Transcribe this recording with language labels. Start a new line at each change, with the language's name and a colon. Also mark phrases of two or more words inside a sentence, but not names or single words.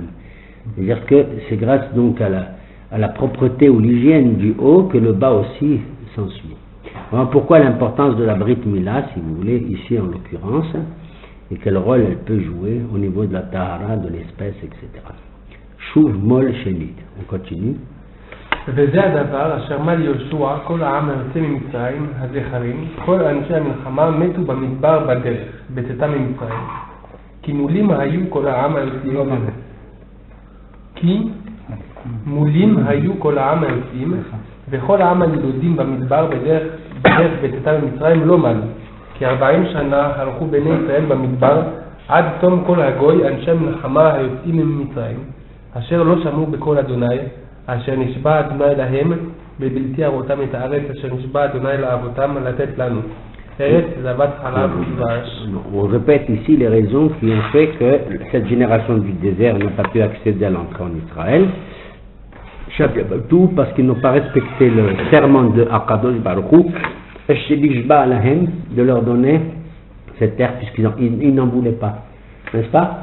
French: C'est-à-dire que c'est grâce donc à la propreté ou l'hygiène du haut que le bas aussi s'ensuit. Alors pourquoi l'importance de la Brit Mila, si vous voulez, ici en l'occurrence, et quel rôle elle peut jouer au niveau de la Tahara, de l'espèce, etc.
Hebrew: שוב מול שנית.
French: On continue.
Hebrew: וזה הדבר אשר מל יהושע כל העם היוצא ממצרים הזכרים כל אנשי המלחמה מתו במדבר בדרך בצאתם ממצרים כי מולים היו כל העם היוצאים וכל העם הילודים במדבר בדרך בצאתם ממצרים לא מלו כי 40 שנה הלכו בני ישראל במדבר עד תום כל הגוי אנשי המלחמה היוצאים ממצרים אשר לא שמעו בקול אדוני אשר נשבע אדוני להם בבלתי הראותם את הארץ אשר נשבע אדוני לאבותם לתת לנו ארץ זבת חלב ודבש.
French: On répète ici les raisons qui ont fait que cette génération du désert n'a pas pu accéder à l'entrée en Israël. Tout parce qu'ils n'ont pas respecté le serment de
Hebrew: הקדוש ברוך הוא,
French: de leur donner cette terre puisqu'ils n'en voulaient pas, n'est-ce pas?